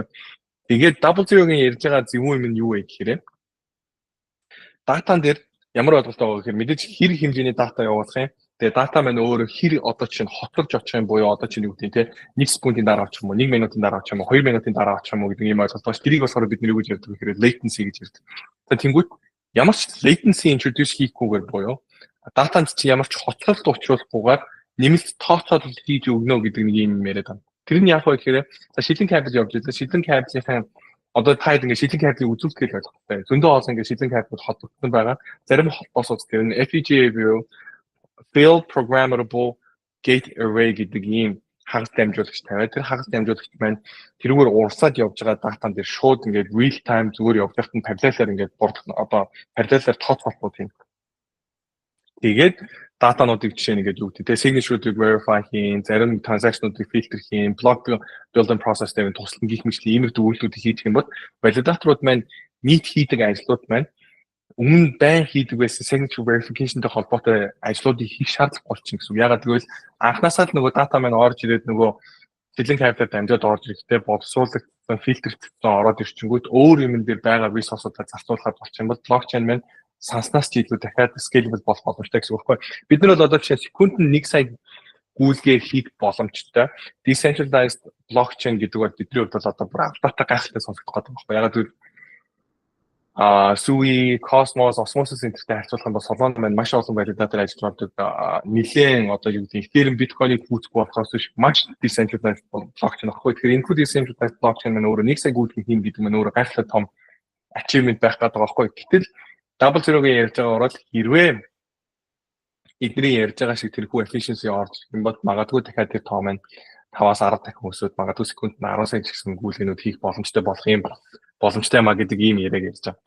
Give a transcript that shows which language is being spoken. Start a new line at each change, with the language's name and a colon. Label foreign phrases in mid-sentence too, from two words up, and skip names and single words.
Mongolian: Тэгээд
English: double zero-
Mongolian: гийн ярьж байгаа зөвүүн юм нь юу вэ гэхээр датан дээр ямар ойлголттой байгаа гэхээр мэдээж хэр хэмжээний дата явуулах юм. Тэгээд дата маань өөрөө хэр одоо чинь хоцорж очих юм буюу одоо чинь юу гэдэг те 1 секундын дараа очих юм уу 1 минутын дараа очих юм уу 2 минутын дараа очих юм уу гэдэг ийм ойлголт байна. Тэрийг болохоор бид нэр юу гэж ярьдаг гэхээр latency гэж ярьдаг. Тэгээд тэнгуут ямар ч
English: latency introduce
Mongolian: хийхгүйгээр буюу датанд чи ямар ч хоцролт учруулахгүйгээр нэмэлт тооцоолол хийж өгнө гэдэг нэг юм яриад байна. Тэр нь яг хөө гэхээр за шилэн кабель явж байгаа. Шилэн кабелийн одоо таад ингээд шилэн кабелийг үзүүлэх гэж байна. Зөндөө олон ингээд шилэн кабель холбогдсон байгаа. Зарим холбоосууд тэр нь FPGA буюу
English: Field Programmable Gate Array
Mongolian: гэдэг ийм хагас дамжуулагч тавиад тэр хагас дамжуулагч маань тэрүүгээр урсаад явж байгаа датан дээр шууд ингээд
English: real time
Mongolian: зүгээр явж байхад нь параллелаар ингээд одоо параллелаар тооцоолох юм. Тэгээд датануудыг жишээ нэгээд юу гэдэг те signature-уудыг verify хийн, зарим transaction-уудыг filter хийн,
English: block building process
Mongolian: дээр туслан гих мэтлэн иймэрхүү үйлдэлүүдийг хийх юм бол validator-ууд маань нийт хийдэг ажлууд маань өмнө байн хийдэг байсан
English: signature verification-
Mongolian: тэй холбоотой ажлуудыг хийх шаардлага болчихно гэсэн үг. Ягаад гэвэл анхнаасаа л нөгөө дата маань орж ирээд нөгөө шилэн кабелээр дамжаад орж ирэхдээ боловсруулагдсан фильтрэгдсэн ороод ирчингүүд өөр юм дээр байгаа resource-уудаа зарцуулахад болчих юм бол блокчейн маань санснаас ч илүү дахиад scalable болох боломжтой гэсэн үг байхгүй. Бид нар бол одоо жишээ секунд нь 1 сая гүйлгээ хийх боломжтой.
English: Decentralized blockchain
Mongolian: гэдэг бол бидний хувьд бол одоо бүр алдаатай гайхалтай сонсогдох гэдэг байхгүй. Ягаад гэвэл Sui, Cosmos, Osmosis энтертэй харьцуулах юм бол Solana маань маш олон validator ажиллаж байгаа. Нилээн одоо юу гэдэг Ethereum, Bitcoin-ыг хүүцэх болохоос биш маш
English: decentralized blockchain
Mongolian: байхгүй. Тэгэхээр энэ
English: decentralized blockchain
Mongolian: маань өөрөө 1 сая гүйлгээ хийн гэдэг нь өөрөө гайхалтай том achievement байх гэдэг байхгүй. Гэтэл
English: double zero-
Mongolian: гийн ярьж байгаа орол хэрвээ эдний ярьж байгаа шиг тэрхүү efficiency орж юм бол магадгүй дахиад тэр тоо маань 5-аас 10 дахин өсөд магадгүй секунд 10 сая гэсэн гүйлгээнүүд хийх боломжтой болох юм боломжтой маа гэдэг ийм яриаг ярьж байгаа.